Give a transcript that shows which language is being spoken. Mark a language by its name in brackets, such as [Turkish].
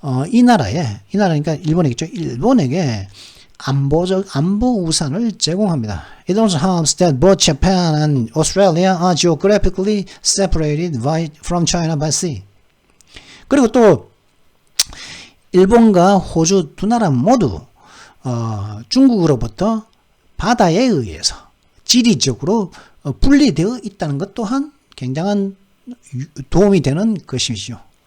[Korean] 이 나라니까 일본이겠죠. 일본에게 안보 우산을 제공합니다. [English] It also helps that both Japan and Australia are geographically separated from China by sea. [Korean] 그리고 또 일본과 호주 두 나라 모두 중국으로부터 바다에 의해서 지리적으로 분리되어 있다는 것 또한 굉장한 도움이 되는 것이죠.